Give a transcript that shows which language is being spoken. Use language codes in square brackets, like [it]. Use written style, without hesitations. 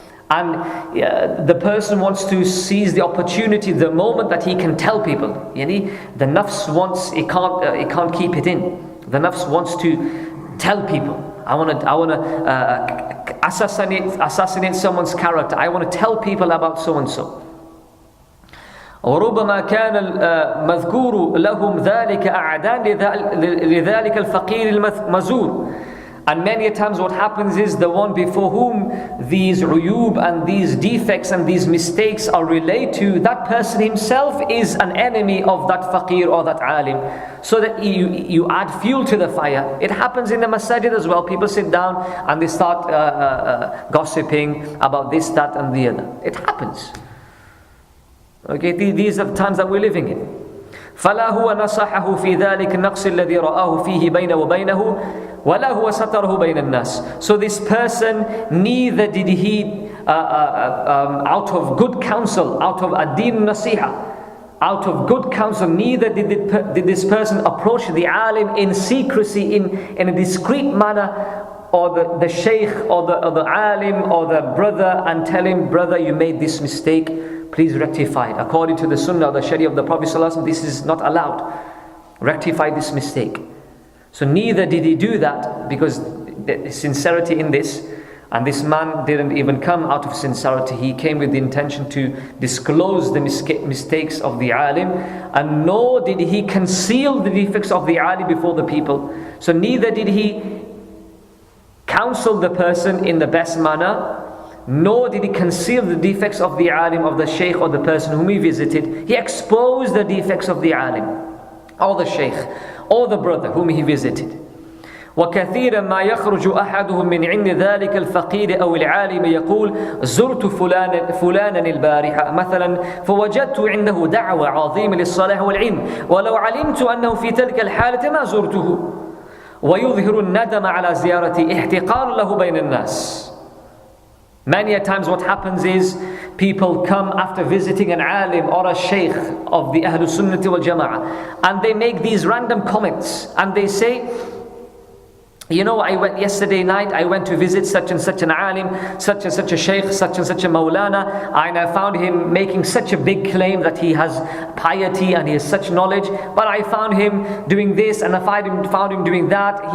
[en] And the person wants to seize the opportunity, the moment that he can tell people. The nafs wants, it can't keep it in. The nafs wants to tell people. I want to assassinate someone's character. I want to tell people about so and so. [ar] وربما كان المذكور لهم ذلك أعداء لذلك الفقير المزور. [en] And many times what happens is the one before whom these uyub and these defects and these mistakes are relayed to, that person himself is an enemy of that faqir or that alim. So that you add fuel to the fire. It happens in the masajid as well. People sit down and they start gossiping about this, that and the other. It happens. Okay, these are the times that we're living in. [ar] فلا هو نصحه في ذلك النقص الذي رآه فيه بينه وبينه ولا هو ستره بين الناس. [en] So this person, neither did he out of good counsel, out of [ar] ad-din nasiha, [en] out of good counsel, neither did this person approach the alim in secrecy, in a discreet manner, or the shaykh or the alim or the brother, and tell him, brother, you made this mistake, please rectify it. According to the sunnah, the sharia of the Prophet ﷺ, this is not allowed. Rectify this mistake. So neither did he do that, because the sincerity in this, and this man didn't even come out of sincerity. He came with the intention to disclose the mistakes of the alim, and nor did he conceal the defects of the alim before the people. So neither did he counsel the person in the best manner, nor did he conceal the defects of the alim, of the shaykh or the person whom he visited. He exposed the defects of the alim or the shaykh or the brother whom he visited. [ar] وكثيرا ما يخرج أحدهم من عند ذلك الفقير أو العالم يقول زرت فلانا البارحة مثلا فوجدت عنده دعوة عظيمة للصلاح والعلم ولو علمت أنه في تلك الحالة ما زرته ويظهر الندم على زيارتي احتقار له بين الناس. [en] Many a times what happens is people come after visiting an alim or a sheikh of the Ahlul Sunnati wal Jama'ah and they make these random comments and they say, you know, I went yesterday night, I went to visit such and such an alim, such and such a sheikh, such and such a Maulana, and I found him making such a big claim that he has piety and he has such knowledge, but I found him doing this and I found him doing that.